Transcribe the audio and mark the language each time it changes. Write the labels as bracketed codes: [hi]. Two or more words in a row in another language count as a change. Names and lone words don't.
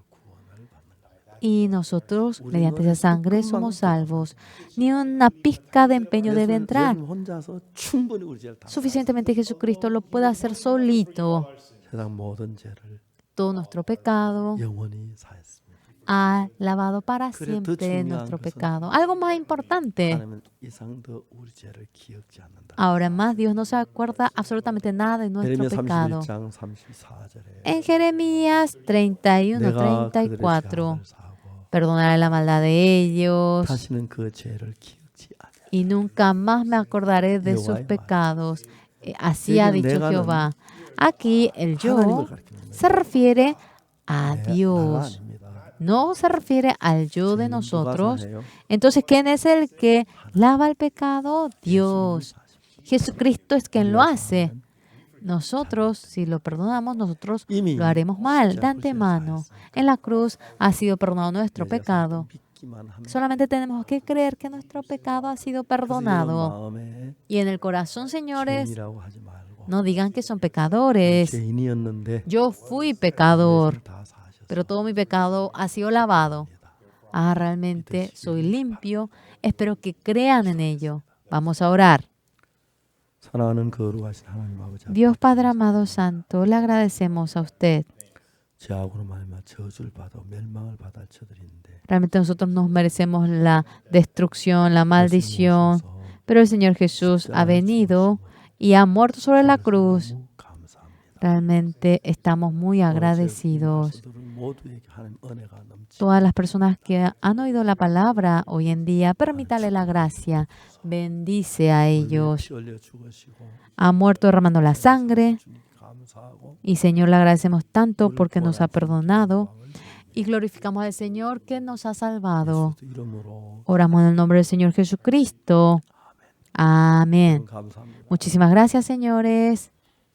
[es] Y nosotros, mediante esa sangre, somos salvos. Ni una pizca de empeño debe entrar. [ko] 예수님 혼자서 충분히 우리 죄를 다 [es] Suficientemente Jesucristo lo puede hacer solito. [ko] 세상 모든 죄를 [es] Todo nuestro pecado [ko] 영원히 사했습니다. [es] ha lavado para [ko] 그래, 더 [es] siempre [ko] 중요한 [es] nuestro [ko] 것은 [es] pecado. Algo más importante. [ko] 하나님은 이상 더 우리 죄를 기억지 않는다. [es] Ahora más, Dios no se acuerda absolutamente nada de nuestro [ko] 예레미야 [es] pecado. [ko] 31장 34절에 [es] En Jeremías 31, [ko] 내가 그들의 [es] 34, [ko] 죄악을 사하고 [es] perdonaré la maldad de ellos [ko] 다시는 그 죄를 기억지 않으라. [es] y nunca más me acordaré de sus pecados. Así ha dicho Jehová. Aquí el yo [ko] 하나님을 가리키는 거예요. [es] se refiere a [ko] 나가 [es] Dios. [ko] 아닙니다. [es] No se refiere al yo de [ko] 죄는 누가 [es] nosotros. [ko] 사해요? [es] Entonces, ¿quién es el que lava el pecado? Dios. Jesucristo es quien lo hace. Nosotros, si lo perdonamos, nosotros [ko] 이미 [es] lo haremos mal de [ko] 십자가 [es] antemano. [ko] 구제에서 [es] En la cruz ha sido perdonado nuestro pecado. [ko] 믿기만 하면 [es] Solamente tenemos que creer que nuestro pecado ha sido [ko] 그래서 [es] perdonado. [ko] 여러분 마음에 [es] Y en el corazón, señores, [ko] 죄인이라고 하지 말고 [es] no digan que son pecadores. [ko] 죄인이었는데 [es] Yo fui pecador, [ko] 죄를 다 사하셔서 [es] pero todo mi pecado ha sido lavado. Realmente soy limpio. Espero que crean en ello. Vamos a orar. [ko] 사랑하는 거룩하신 하나님 아버지 [es] Dios Padre amado santo, le agradecemos a usted. [ko] 죄악으로 말미암아 저주를 받아 멸망을 받아 저들인데 [es] Realmente nosotros nos merecemos la destrucción, la maldición, Pero el Señor Jesús ha venido y ha muerto sobre la cruz. [ko] 너무 감사합니다. [es] Realmente estamos muy [ko] 제 [es] agradecidos. [ko] 말씀들은 모두에게 하는 은혜가 넘치. [es] Todas las personas que han oído la palabra hoy en día, permítale la gracia. Bendice a ellos. [ko] 피 흘려 죽으시고 [es] Ha muerto derramando la sangre. [ko] 주님께 감사하고 [es] Y Señor, le agradecemos tanto porque nos ha perdonado. Y glorificamos al Señor que nos ha salvado. [ko] 예수 이름으로 [es] Oramos en el nombre del Señor Jesucristo. Amén. [ko] 감사합니다. [es] Muchísimas gracias, señores.